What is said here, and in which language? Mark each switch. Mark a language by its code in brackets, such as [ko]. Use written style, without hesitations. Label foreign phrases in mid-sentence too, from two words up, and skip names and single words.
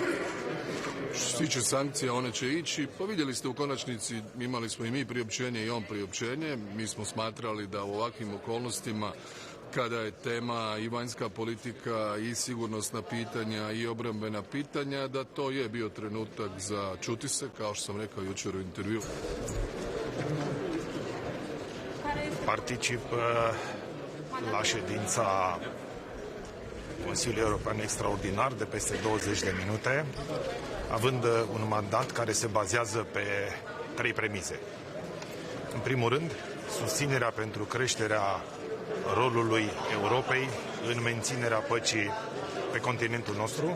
[hr] Što se tiče sankcija, one će ići. Pa vidjeli ste u konačnici, imali smo i mi priopćenje i on priopćenje. Mi smo smatrali da u ovakvim okolnostima kada je tema i vanjska politika i sigurnosna pitanja i obrambena pitanja, da to je bio trenutak za čuti se, kao što sam rekao jučer u intervju. [ro] Participă la ședința Consiliul European extraordinar de peste 20 de minute, având un mandat care se bazează pe 3 premize. În primul rând, susținerea pentru creșterea rolului Europei în menținerea păcii pe continentul nostru.